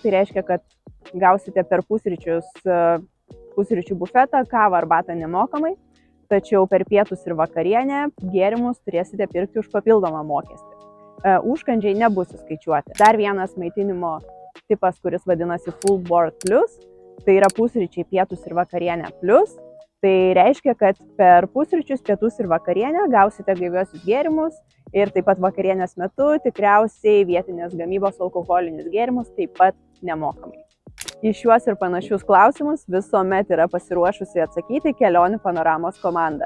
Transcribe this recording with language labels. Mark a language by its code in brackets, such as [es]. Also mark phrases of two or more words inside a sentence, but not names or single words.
[lt] Tai reiškia, kad gausite per pusryčių bufetą, kavą arbatą nemokamai, tačiau per pietus ir vakarienę gėrimus turėsite pirkti už papildomą mokestį. Užkandžiai nebus įskaičiuoti. Dar vienas maitinimo tipas, kuris vadinasi [en] full board plus, [lt] tai yra pusryčiai, pietus ir vakarienė plus. Tai reiškia, kad per pusryčius, pietus ir vakarienę gausite gaiviuosius gėrimus ir taip pat vakarienės metu tikriausiai vietinės gamybos alkoholinius gėrimus taip pat nemokamai. Į šiuos ir panašius klausimus visuomet yra pasiruošusi atsakyti Kelionių panoramos komanda.